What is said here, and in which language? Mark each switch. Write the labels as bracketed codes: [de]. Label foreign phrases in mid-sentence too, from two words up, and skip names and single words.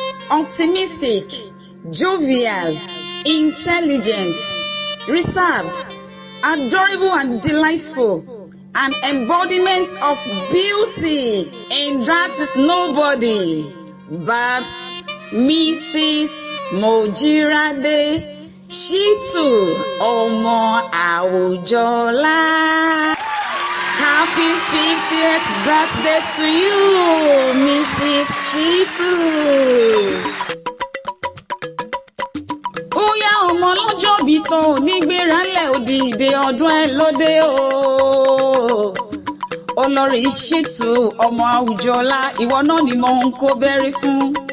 [en] optimistic, jovial, intelligent, reserved, adorable and delightful, an embodiment of beauty, and that is nobody but Missus Mojírádé Shittu Ọmọ Àwùjọlá. Happy fiftieth birthday to you, Missus Shittu. [yo] Ó yá, ọmọ ọlọ́jọ́ bí tó ní gbéra ńlẹ̀, ó dìde ọdún ẹ lóde o. Olórí Shittu ọmọ Àwùjọlá, ìwọ náà ni mò ń kó bẹ́rí fún.